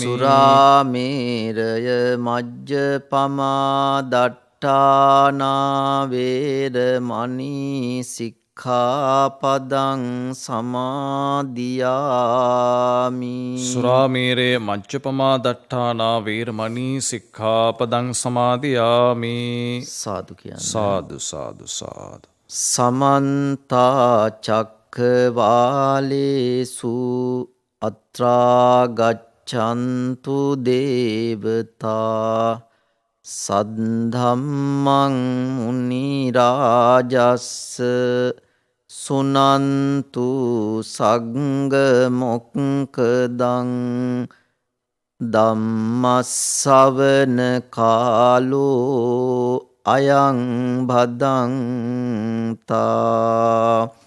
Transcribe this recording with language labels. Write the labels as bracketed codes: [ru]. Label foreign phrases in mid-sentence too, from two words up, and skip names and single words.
[pi] සුරාමේරය මජ්ජපමා දට්ඨානා වේරමණී සික්ඛාපදං සමාදියාමි. සුරාමේරය මජ්ජපමා දට්ඨානා වේරමණී සික්ඛාපදං සමාදියාමි. [si] සාදු කියන්නේ. සාදු සාදු සාදු. [pi] සමන්ත චක්ඛවාලේසු අත්‍රා ගච්ඡන්තු දේවතා සද්ධම්මං මුනි රාජස්ස සුනන්තු සග්ග මොක්ඛදං ධම්මස්සවන කාලෝ අයං භදංතා.